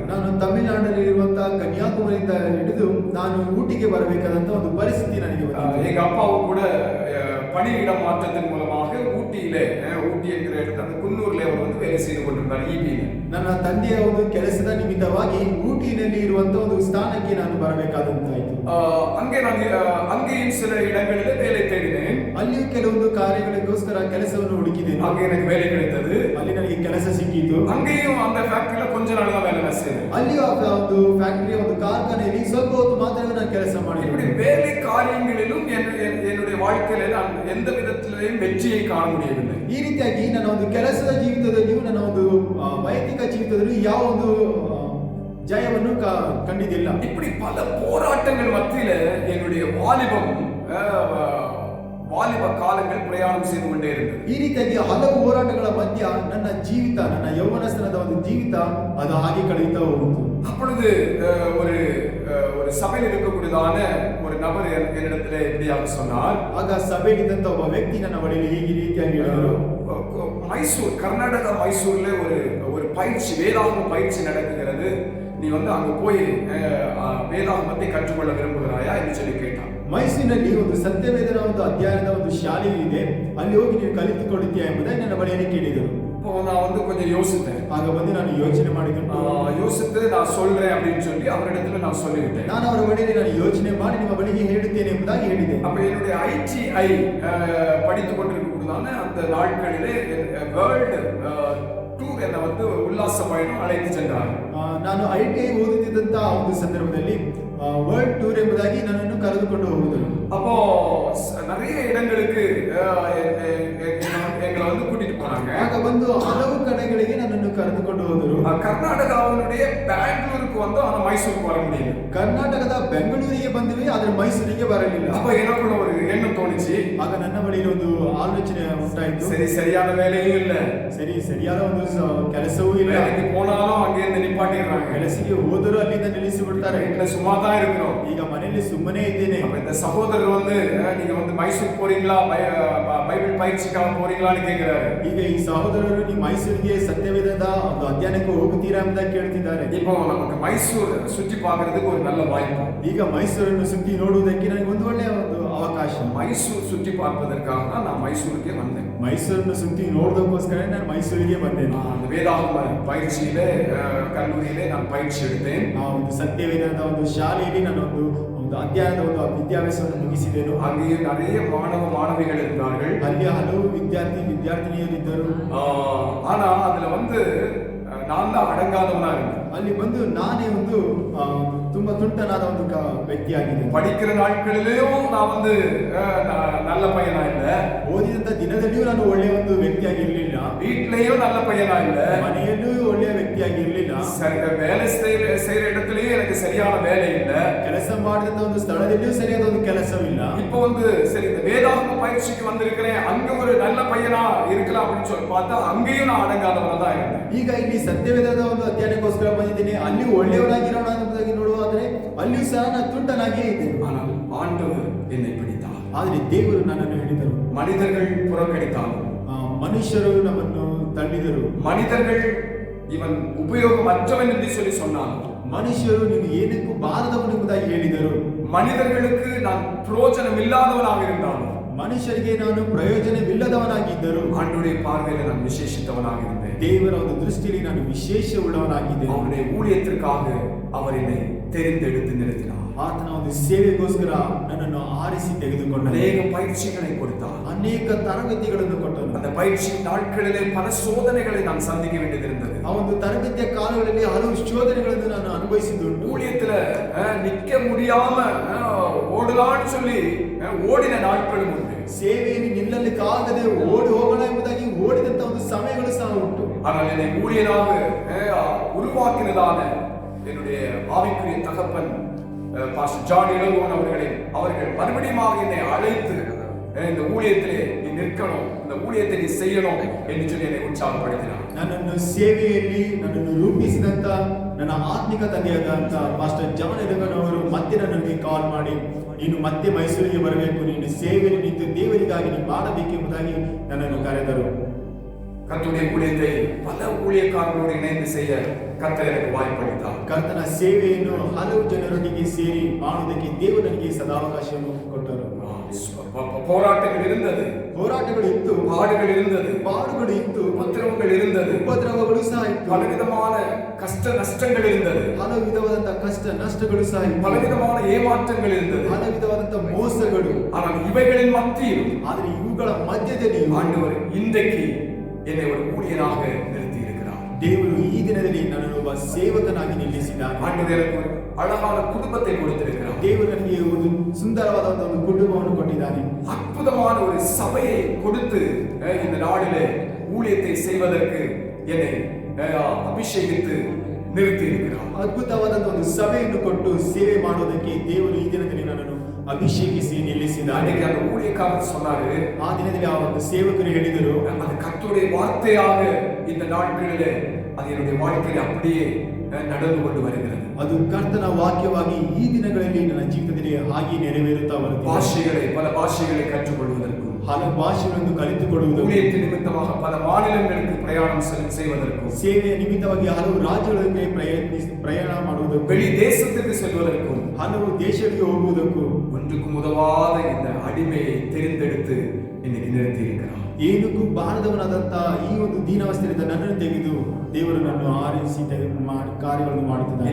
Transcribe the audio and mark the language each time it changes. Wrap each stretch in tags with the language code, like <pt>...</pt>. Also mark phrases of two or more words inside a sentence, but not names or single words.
<kn>ನಾನು ತಮಿಳುನಾಡಿನಲ್ಲಿ ಇರುವಂತಹ ಕನ್ಯಾಕುಮಾರಿಯಿಂದ ಹಿಡಿದು ನಾನು ಊಟಿಗೆ ಬರಬೇಕಾದಂತ ಒಂದು ಪರಿಸ್ಥಿತಿ ನನಗೆ ಬಂದಿದೆ.</kn> <ta>எங்க அப்பாவும் கூட பணியிட மாற்றத்தின் மூலமாக ஊட்டி என்கிற இடத்துல அந்த குன்னூர்ல அவர் வந்து வேலை செய்து கொண்டிருந்தார். ஈபியில்</ta> <kn>ನನ್ನ ತಂದೆಯ ಒಂದು ಕೆಲಸದ ನಿಮಿತ್ತವಾಗಿ ಊಟಿನಲ್ಲಿ ಇರುವಂತಹ ಒಂದು ಸ್ಥಾನಕ್ಕೆ ನಾನು ಬರಬೇಕಾದಂತಾಯಿತು.</kn> <ta>அங்கேயும் சில இடங்களில் வேலை தேடினேன்.</ta> <kn>ಅಲ್ಲಿಯೂ ಕೆಲವೊಂದು ಕಾರ್ಯಗಳಿಗೋಸ್ಕರ ಕೆಲಸವನ್ನು ಹುಡುಕಿದ್ದೇನೆ.</kn> <ta>அங்கே எனக்கு வேலை கிடைத்தது.</ta> <kn>ಅಲ್ಲಿ ನನಗೆ ಕೆಲಸ ಸಿಕ್ಕಿತು.</kn> <ta>அங்கேயும் அந்த ஃபேக்டரியில கொஞ்ச ನಾಳ தான் வேலை செய்தேன்.</ta> <kn>ಅಲ್ಲಿಯೂ ಒಂದು ಫ್ಯಾಕ್ಟರಿ ಒಂದು ಕಾರ್ಖಾನೆಯಲ್ಲಿ ಸ್ವಲ್ಪ ಹೊತ್ತು ಮಾತ್ರವೇ ನಾನು ಕೆಲಸ ಮಾಡಿದೆ.</kn> <ta>இப்படி வேலை காரியங்களிலும் என்னுடைய வாழ்க்கையில நான் எந்த விதத்திலும் வெற்றியை காண முடியவில்லை.</ta> <kn>ಈ ರೀತಿಯಾಗಿ ನನ್ನ ಒಂದು ಕೆಲಸದ ಜೀವಿತದಲ್ಲಿಯೂ ನನ್ನ ಒಂದು ವೈಯಕ್ತಿಕ ಜೀವಿತದಲ್ಲೂ ಯಾವ ಒಂದು ಜಯವನ್ನು ಕಂಡಿದ್ದಿಲ್ಲ.</kn> <ta>இப்படி பல போராட்டங்கள் மத்தியில என்னுடைய வாலிப காலங்கள் பிரயாணம் செய்து கொண்டே இருந்தது.</ta> <kn>ಈ ರೀತಿಯಾಗಿ ಹಲವು ಹೋರಾಟಗಳ ಮಧ್ಯ ನನ್ನ ಜೀವಿತ, ನನ್ನ ಯೌವನಸ್ಥನದ ಒಂದು ಜೀವಿತ ಅದು ಹಾಗೆ ಕಳೆಯುತ್ತಾ ಹೋಯಿತು.</kn> <ta>அப்பொழுது ஒரு சபையில் இருக்கக்கூடியதான ஒரு நபர் என்னிடத்திலே இப்படியாக சொன்னார்.</ta> <kn>ಆಗ ಸಭೆಯಲ್ಲಿದ್ದಂತ ಒಬ್ಬ ವ್ಯಕ್ತಿ ನನ್ನ ಬಳಿಯಲ್ಲಿ ಈ ರೀತಿಯಾಗಿ ಹೇಳಿದರು.</kn> <ta>கர்நாடக மைசூர்ல ஒரு பயிற்சி, வேதாகம பயிற்சி நடக்குகிறது. நீ வந்து அங்க போய் வேதாகமத்தை கற்றுக்கொள்ள விரும்புகிறாயா என்று சொல்லி கேட்டான்.</ta> <kn>ಮೈಸೂರಿನಲ್ಲಿ ಒಂದು ಸತ್ಯವೇದನ ಒಂದು ಅಧ್ಯಯನದ ಒಂದು ಶಾಲೆಯು ಇದೆ, ಅಲ್ಲಿ ಹೋಗಿ ನೀವು ಕಲಿತುಕೊಳ್ಳುತ್ತೀಯಾ ಎಂಬುದಾಗಿ ನನ್ನ ಬಳಿಯಲ್ಲಿ ಕೇಳಿದರು.</kn> <ta>இப்போ நான் வந்து கொஞ்சம் யோசித்தேன்.</ta> <kn>ಆಗ ಬಂದು ನಾನು ಯೋಚನೆ ಮಾಡಿಕೊಂಡು</kn> <ta>யோசித்து நான் சொல்றேன் அப்படின்னு சொல்லி அவரிடத்துல நான் சொல்லிவிட்டேன்.</ta> <kn>ನಾನು ಅವರ ಬಳಿಯಲ್ಲಿ ನಾನು ಯೋಚನೆ ಮಾಡಿ ನಿಮ್ಮ ಬಳಿಗೆ ಹೇಳುತ್ತೇನೆ ಎಂಬುದಾಗಿ ಹೇಳಿದೆ.</kn> <ta>அப்ப என்னுடைய ITI படித்துக் கொண்டிருக்கக்கூடியதான அந்த நாட்களிலே</ta> <en>world tour</en> <ta>என்னை வந்து உல்லாச பயணம் அழைத்து சென்றார்.</ta> <kn>ನಾನು ITI ಓದುತ್ತಿದ್ದಂತ ಒಂದು ಸಂದರ್ಭದಲ್ಲಿ</kn> <en>world tour</en> <kn>ಎಂಬುದಾಗಿ ನನ್ನನ್ನು ಕರೆದುಕೊಂಡು ಹೋಗುವುದು.</kn> <ta>அப்போ நிறைய இடங்களுக்கு எங்களை வந்து கூட்டிட்டு போனாங்க.</ta> <kn>ಆಗ ಬಂದು ಹಲವು ಕಡೆಗಳಿಗೆ ನನ್ನನ್ನು ಕರೆದುಕೊಂಡು ಹೋದರು.</kn> <ta>ಕರ್ನಾಟಕವನ್ನುடைய பெங்களூருக்கு வந்து ஆனா மைசூருக்கு வர முடியல.</ta> <kn>ಕರ್ನಾಟಕದ ಬೆಂಗಳೂರಿಗೆ ಬಂದ್ವಿ, ಆದ್ರೆ ಮೈಸೂರಿಗೆ ಬರಲಿಲ್ಲ.</kn> <ta>அப்ப எனக்குள்ள ஒரு எண்ணம் தோணுச்சு.</ta> <kn>ಆಗ ನನ್ನ ಬಳಿಯಲ್ಲಿ ಒಂದು ಆಲೋಚನೆ ಉಂಟಾಯಿತು.</kn> <ta>சரியான வேலையும் இல்ல,</ta> <kn>ಸರಿಯಾದ ಒಂದು ಕೆಲಸವೂ ಇಲ್ಲ,</kn> <ta>வேலைக்கு போனாலும் அங்கே இருந்து நிப்பாட்டி நிப்பாட்டிடுறாங்க.</ta> <kn>ಕೆಲಸಕ್ಕೆ ಹೋದರೂ ಅಲ್ಲಿಂದ ನಿಲ್ಲಿಸಿಬಿಡ್ತಾರೆ.</kn> <ta>வீட்டுல சும்மா தான் இருக்கிறோம்.</ta> <kn>ಈಗ ಮನೆಯಲ್ಲಿ ಸುಮ್ಮನೆ ಇದ್ದೇನೆ.</kn> <ta>அப்ப இந்த சகோதரர் வந்து நீங்க வந்து மைசூர் போறீங்களா, பைபிள் பயிற்சிக்காக போறீங்களான்னு கேக்குறாரு.</ta> <kn>ಈಗ ಈ ಸಹೋದರರು ನೀವು ಮೈಸೂರಿಗೆ ಸತ್ಯವೇದದ ಒಂದು ಅಧ್ಯಯನಕ್ಕೆ ಹೋಗುತ್ತೀರಾ ಅಂತ ಕೇಳ್ತಿದ್ದಾರೆ.</kn> <ta>இப்போ நமக்கு மைசூர் சுற்றி பார்க்கிறதுக்கு ஒரு நல்ல வாய்ப்பு.</ta> <kn>ಈಗ ಮೈಸೂರನ್ನು ಸುತ್ತಿ ನೋಡುವುದಕ್ಕೆ ನನಗೆ ಒಂದು ಒಳ್ಳೆಯ ಒಂದು ಅವಕಾಶ.</kn> <ta>மைசூர் சுற்றி பார்ப்பதற்காக தான் நான் மைசூருக்கே வந்தேன்.</ta> <kn>ಮೈಸೂರನ್ನು ಸುತ್ತಿ ನೋಡೋದಕ್ಕೋಸ್ಕರ ನಾನು ಮೈಸೂರಿಗೆ ಬಂದೆ.</kn> <ta>அந்த வேதாகம பயிற்சியிலே கல்லூரியிலே நான் பயிற்சி எடுத்தேன்.</ta> <kn>ಆ ಒಂದು ಸತ್ಯವೇದದ ಒಂದು ಶಾಲೆಯಲ್ಲಿ ನಾನು ಒಂದು ಅಧ್ಯಯನದ ಒಂದು ವಿದ್ಯಾಭ್ಯಾಸವನ್ನು ಮುಗಿಸಿದೆನು.</kn> <ta>அங்கே நிறைய மாணவிகள் இருந்தார்கள்.</ta> <kn>ಅಲ್ಲಿ ಹಲವು ವಿದ್ಯಾರ್ಥಿನಿಯರಿದ್ದರು.</kn> <ta>ஆனா அதுல வந்து நான் தான் அடங்காதவனா இருந்தேன்.</ta> <kn>ಅಲ್ಲಿ ಬಂದು ನಾನೇ ಒಂದು ತುಂಬಾ ತುಂಟನಾದ ಒಂದು ವ್ಯಕ್ತಿಯಾಗಿದೆ.</kn> <ta>படிக்கிற நாட்களிலேயும் நான் வந்து நல்ல பையனா இல்ல.</ta> <kn>ಓದಿದಂತ ದಿನದಲ್ಲಿಯೂ ನಾನು ಒಳ್ಳೆಯ ಒಂದು ವ್ಯಕ್ತಿಯಾಗಿರ್ಲಿಲ್ಲ.</kn> <ta>வீட்லயும் நல்ல பையனா இல்ல.</ta> <kn>ಮನೆಯಲ್ಲೂ ಒಳ್ಳೆಯ ವ್ಯಕ್ತಿಯಾಗಿರ್ಲಿಲ್ಲ.</kn> <ta>வேலை செய்யற இடத்துலயும் எனக்கு சரியான வேலை இல்ல.</ta> <kn>ಕೆಲಸ ಮಾಡಿದಂತ ಒಂದು ಸ್ಥಳದಲ್ಲಿಯೂ ಸರಿಯಾದ ಒಂದು ಕೆಲಸವಿಲ್ಲ.</kn> <ta>இப்போ வந்து சரி இந்த வேதாகம பயிற்சிக்கு வந்திருக்கிறேன், அங்க ஒரு நல்ல பையனா இருக்கலாம் அப்படின்னு சொல்லி பார்த்தா அங்கேயும் நான் அடங்காதவனா தான் இருந்தேன்.</ta> <kn>ಈಗ ಇಲ್ಲಿ ಸತ್ಯವೇದದ ಒಂದು ಅಧ್ಯಯನಕ್ಕೋಸ್ಕರ ಬಂದಿದ್ದೇನೆ. ಅಲ್ಲಿ ಒಳ್ಳೆಯವನಾಗಿರೋಣ ಅನ್ನೋದಾಗಿ ನೋಡುವಾದ್ರೆ ಅಲ್ಲಿಯೂ ಸಹ ನಾನು ತುಂಟನಾಗಿಯೇ ಇದ್ದೇನೆ.</kn> <ta>ஆனால் ஆண்டவர் என்னை பிடித்தார்.</ta> <kn>ಆದ್ರೆ ದೇವರು ನನ್ನನ್ನು ಹಿಡಿದರು.</kn> <ta>மனிதர்கள் புறக்கணித்தாலும்,</ta> <kn>ಮನುಷ್ಯರು ನಮ್ಮನ್ನು ತಳ್ಳಿದರು.</kn> <ta>மனிதர்கள் இவன் உபயோகமற்றவன் என்று சொல்லி சொன்னான்.</ta> <kn>ಮನುಷ್ಯರು ನೀನು ಏನಕ್ಕೂ ಬಾರದವನು ಎಂಬುದಾಗಿ ಹೇಳಿದರು.</kn> <ta>மனிதர்களுக்கு நான் பிரயோஜனம் இல்லாதவனாக இருந்தாலும்,</ta> <kn>ಮನುಷ್ಯರಿಗೆ ನಾನು ಪ್ರಯೋಜನವಿಲ್ಲದವನಾಗಿದ್ದರು.</kn> <ta>ஆண்டவருடைய பார்வையில நான் விசேஷித்தவனாக இருந்தேன்.</ta> <kn>ದೇವರ ಒಂದು ದೃಷ್ಟಿಯಲ್ಲಿ ನಾನು ವಿಶೇಷ ಉಳ್ಳವನಾಗಿದ್ದೇನೆ.</kn> <ta>அவருடைய ஊழியத்திற்காக அவர் என்னை தெரிந்தெடுத்து நிறுத்தினார்.</ta> <kn>ಆತನ ಒಂದು ಸೇವೆಗೋಸ್ಕರ ನನ್ನನ್ನು ಆರಿಸಿ ತೆಗೆದುಕೊಂಡನು.</kn> <ta>அநேக பயிற்சிகளை கொடுத்தார்.</ta> <kn>ಅನೇಕ ತರಬೇತಿಗಳನ್ನು ಕೊಟ್ಟನು.</kn> <ta>அந்த பயிற்சி நாட்களிலே பல சோதனைகளை நான் சந்திக்க வேண்டியது இருந்தது.</ta> <kn>ಆ ಒಂದು ತರಬೇತಿಯ ಕಾಲಗಳಲ್ಲಿ ಹಲವು ಶೋಧನೆಗಳನ್ನು ನಾನು ಅನುಭವಿಸಿದ್ದುಂಟು.</kn> <ta>ஊழியத்துல நிக்க முடியாம ஓடலான்னு சொல்லி ஓடின நாட்களும் உண்டு.</ta> <kn>ಸೇವೆಯಲ್ಲಿ ನಿಲ್ಲಲಿಕ್ಕಾಗದೆ ಓಡಿ ಹೋಗೋಣ ಎಂಬುದಾಗಿ ಓಡಿದಂತ ಒಂದು ಸಮಯಗಳು ಸಹ ಉಂಟು.</kn> <ta>ஆனால் என்னை ஊழியராக உருவாக்கினதான என்னுடைய ஆவிக்குரிய தகப்பன் பாஸ்டர் ஜான் இளங்கோவன் அவர்கள் மறுபடியும் என்னை அழைத்து இந்த ஊழியத்திலே நீ நிற்கணும், இந்த ஊழியத்தை நீ செய்யணும் என்று சொல்லி என்னை உற்சாகப்படுத்தினார்.</ta> <kn>ನನ್ನನ್ನು ಸೇವೆಯಲ್ಲಿ ನನ್ನನ್ನು ರೂಪಿಸಿದಂತ ನನ್ನ ಆತ್ಮಿಕ ತಂದೆಯಾದಂತ ಮಾಸ್ಟರ್ ಜಾನ್ ಇಳಂಗನ್ ಅವರು ಮತ್ತೆ ನನಗೆ ಕಾಲ್ ಮಾಡಿ, ನೀನು ಮತ್ತೆ ಮೈಸೂರಿಗೆ ಬರಬೇಕು, ನೀನು ಸೇವೆಯಲ್ಲಿ ನಿಂತು ದೇವರಿಗಾಗಿ ನೀನು ಮಾಡಬೇಕೆಂಬುದಾಗಿ ನನ್ನನ್ನು ಕರೆದರು.</kn> <ta>கர்த்தருடைய ஊழியத்தை பல ஊழியக்காரர்களோடு இணைந்து செய்ய கர்த்தர் எனக்கு வாய்ப்பளித்தார்.</ta> <kn>ಕರ್ತನ ಸೇವೆಯನ್ನು ಹಲವು ಜನರೊಂದಿಗೆ ಸೇರಿ ಮಾಡುವುದಕ್ಕೆ ದೇವರು ನನಗೆ ಸದಾವಕಾಶವನ್ನು ಕೊಟ್ಟರು.</kn> <ta>போராட்டங்கள் இருந்தது,</ta> <kn>ಹೋರಾಟಗಳು ಇತ್ತು,</kn> <ta>பாடுகள் இருந்தது,</ta> <kn>ಪಾಡುಗಳು ಇತ್ತು,</kn> <ta>உபத்திரவங்கள் இருந்தது,</ta> <kn>ಉಪದ್ರವಗಳು ಸಹ ಇತ್ತು,</kn> <ta>பலவிதமான கஷ்ட நஷ்டங்கள் இருந்தது,</ta> <kn>ಹಲವು ವಿಧವಾದಂತಹ ಕಷ್ಟ ನಷ್ಟಗಳು ಸಹ ಇತ್ತು,</kn> <ta>பலவிதமான ஏமாற்றங்கள் இருந்தது.</ta> <kn>ಹಲವು ವಿಧವಾದಂತಹ ಮೋಸಗಳು.</kn> <ta>ஆனால் இவைகளின் மத்தியில்</ta> <kn>ಆದರೆ ಇವುಗಳ ಮಧ್ಯದಲ್ಲಿ</kn> <ta>ஆண்டவர் இன்றைக்கு என்னை ஒரு ஊழியராக நிறுத்தி இருக்கிறார்.</ta> <kn>ದೇವರು ಈ ದಿನದಲ್ಲಿ ನನ್ನನ್ನು ಒಬ್ಬ ಸೇವಕನಾಗಿ ನಿಲ್ಲಿಸಿದ್ದಾನೆ.</kn> <ta>ஆண்டவர் எனக்கு ஒரு அழகான குடும்பத்தை கொடுத்திருக்கிறார்.</ta> <kn>ದೇವರು ನನಗೆ ಒಂದು ಸುಂದರವಾದ ಒಂದು ಕುಟುಂಬವನ್ನು ಕೊಟ್ಟಿದ್ದಾನೆ.</kn> <ta>அற்புதமான ஒரு சபையை கொடுத்து இந்த நாளிலே ஊழியத்தை செய்வதற்கு என்னை அபிஷேகித்து நிறுத்தி இருக்கிறார்.</ta> <kn>ಅದ್ಭುತವಾದಂತಹ ಒಂದು ಸಭೆಯನ್ನು ಕೊಟ್ಟು ಸೇವೆ ಮಾಡುವುದಕ್ಕೆ ದೇವರು ಈ ದಿನದಲ್ಲಿ ನನ್ನನ್ನು ಅಭಿಷೇಕಿಸಿ ನಿಲ್ಲಿಸಿದ್ದಾನೆ.</kn> <ta>அன்னைக்கு அந்த ஊழியக்காரர் சொன்னாரு,</ta> <kn>ಆ ದಿನದಲ್ಲಿ ಆ ಒಂದು ಸೇವಕರು ಹೇಳಿದರು,</kn> <ta>அது கர்த்தருடைய வார்த்தையாக இந்த நாட்களிலே அது என்னுடைய வாழ்க்கையில் அப்படியே நடந்து கொண்டு வருகிறது.</ta> <kn>ಅದು ಕರ್ತನ ವಾಕ್ಯವಾಗಿ ಈ ದಿನಗಳಲ್ಲಿ ನನ್ನ ಜೀವಿತದಲ್ಲಿ ಹಾಗೆ ನೆರವೇರುತ್ತಾ ಬರುತ್ತದೆ.</kn> <ta>பல பாஷைகளை கற்றுக்கொள்வதற்கும்,</ta> <kn>ಹಲವು ಭಾಷೆಗಳನ್ನು ಕಲಿತುಕೊಳ್ಳುವುದಕ್ಕೂ,</kn> <ta>ஊழியத்தின் நிமித்தமாக பல மாநிலங்களுக்கு பிரயாணம் செய்வதற்கும்,</ta> <kn>ಸೇವೆಯ ನಿಮಿತ್ತವಾಗಿ ಹಲವು ರಾಜ್ಯಗಳಿಗೆ ಪ್ರಯಾಣ ಮಾಡುವುದಕ್ಕೂ,</kn> <ta>வெளி தேசத்துக்கு செல்வதற்கும்,</ta> <kn>ಹಲವು ದೇಶಗಳಿಗೆ ಹೋಗುವುದಕ್ಕೂ,</kn> <ta>ஒன்றுக்கும் உதவாத இந்த அடிமையை தெரிந்தெடுத்து இன்னைக்கு நிறுத்தி இருக்கிறார்.</ta> <kn>ಏನಕ್ಕೂ ಬಾರದವನಾದಂತ ಈ ಒಂದು ದೀನಾವಸ್ಥೆಯಿಂದ ನನ್ನನ್ನು ತೆಗೆದು ದೇವರು ನನ್ನನ್ನು ಆರಿಸಿ ಕಾರ್ಯಗಳನ್ನು ಮಾಡುತ್ತಿದ್ದಾನೆ.</kn>